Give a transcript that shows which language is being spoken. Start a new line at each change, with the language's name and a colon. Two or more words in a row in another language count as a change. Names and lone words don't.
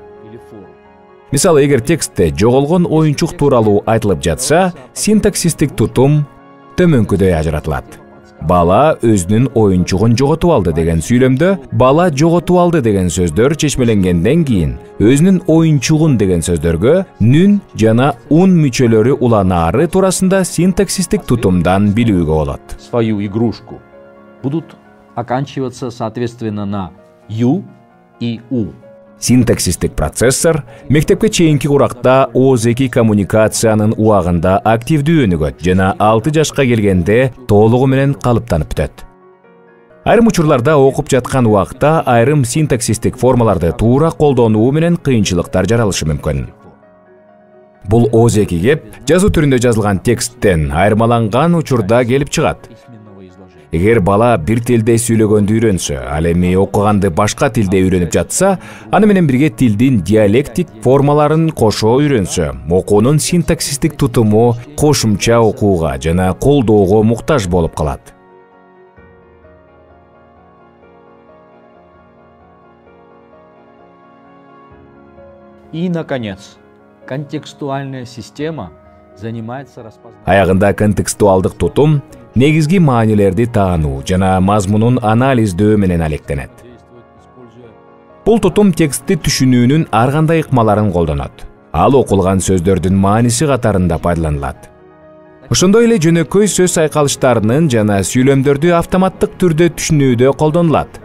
Kyrgyz: Мисалы, эгер текстте жоголгон оюнчук тууралуу айтылып жатса, синтаксистик тутум төмөнкүдөй ажыратылат. Бала өзүнүн оюнчугун жоготуп алды деген сүйлөмдө бала жоготуп алды деген сөздөр чечмеленгенден кийин өзүнүн оюнчугун деген сөздөргө нүн жана ун мүчөлөрү уланаары туурасында синтаксистик тутумдан билүүгө болот.
Russian: Свою игрушку будут оканчиваться соответственно на ю и у.
Kyrgyz: Синтаксистик процессор мектепке чейинки куракта ооз-2 коммуникациянын убагында активдүү өнүгөт жана 6 жашка келгенде толугу менен калыптанып бүтөт. Айрым учурларда окуп жаткан убакта айрым синтаксистик формаларды туура колдонуу менен кыйынчылыктар жаралышы мүмкүн. Бул ооз-2 кеп жазуу түрүндө жазылган тексттен айырмаланган учурда келип чыгат. Эгер бала бир тилде сүйлөгөндү үйрөнсө, ал эми окуганды башка тилде үйрөнүп жатса, аны менен бирге тилдин диалектик формаларын кошо үйрөнсө, окуунун синтаксистик тутуму кошумча окууга жана колдоого муктаж болуп калат.
Russian: И, наконец, контекстуальная система занимается распознанием.
Kyrgyz: Аягында контекстуалдык тутум негизги маанилерди таануу жана мазмунун анализдөө менен алектенет. Бул тутум текстти түшүнүүнүн ар кандай ыкмаларын колдонот. Ал окулган сөздөрдүн мааниси катарында пайдаланылат. Ошондой эле жөнөкөй сөз айкалыштарынын жана сүйлөмдөрдү автоматтык түрдө түшүнүүдө колдонулат.